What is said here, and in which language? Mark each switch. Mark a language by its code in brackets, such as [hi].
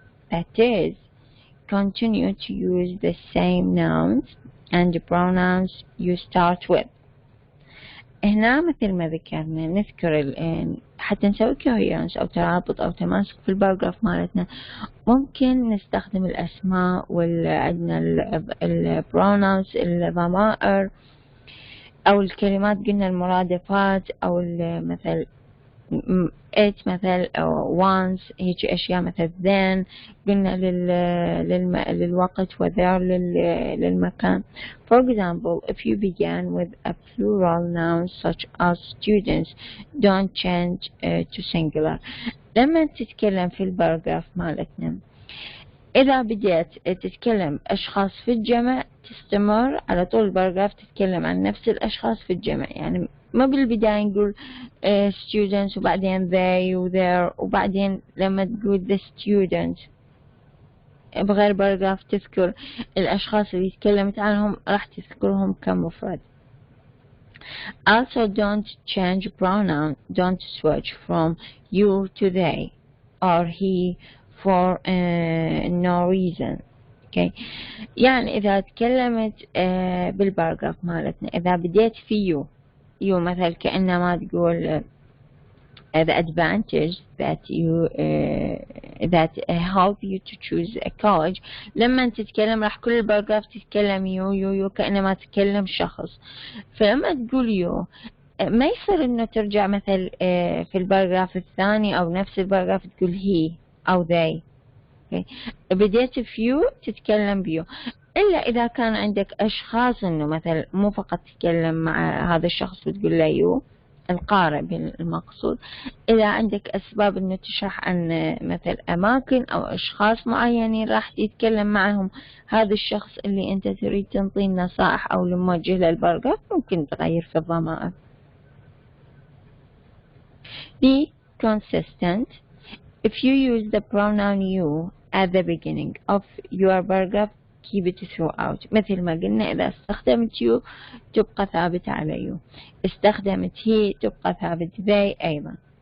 [en] That is, continue to use the same nouns and pronouns you start with. [ar] هنا مثل ما ذكرنا نذكر حتى نسوي coherence أو ترابط أو تماسك في الباراجراف مالتنا ممكن نستخدم الأسماء وعندنا البروناونز الضمائر أو الكلمات قلنا المرادفات أو مثل it مثل once هيك أشياء مثل then قلنا للوقت و there للمكان. [en] For example, if you begin with a plural noun such as students, don't change to singular. [ar] لما تتكلم في الباراجراف مالتنا إذا بديت تتكلم أشخاص في الجمع تستمر على طول الباراجراف تتكلم عن نفس الأشخاص في الجمع. يعني ما بالبداية نقول students وبعدين they و their وبعدين لما تقول [en] the student [ar] بغير باراجراف تذكر الأشخاص اللي تكلمت عنهم راح تذكرهم كمفرد. [en] Also don't change pronoun. Don't switch from you to they or he for no reason. Okay. [ar] يعني إذا تكلمت بالباراجراف مالتنا إذا بديت في you مثل كأنما تقول [en] the advantage that help you to choose a college. [ar] لما تتكلم راح كل الباراجراف تتكلم يو كأنما تتكلم شخص. فلما تقول يو ما يصير انه ترجع مثل في الباراجراف الثاني او نفس الباراجراف تقول he او they. بديت فيو تتكلم بيو، إلا إذا كان عندك أشخاص إنه مثل مو فقط تتكلم مع هذا الشخص وتقول له يو القارئ بالمقصود. إذا عندك أسباب إنه تشرح عن مثل أماكن أو أشخاص معينين راح تتكلم معهم هذا الشخص اللي أنت تريد تنطيه نصائح أو الموجه للباراجراف ممكن تغير في الضمائر. [en] consistent. If you use the pronoun you at the beginning of your paragraph, keep it throughout. [ar] مثل ما قلنا إذا استخدمت you تبقى ثابتة على you، استخدمت he تبقى ثابت they أيضا.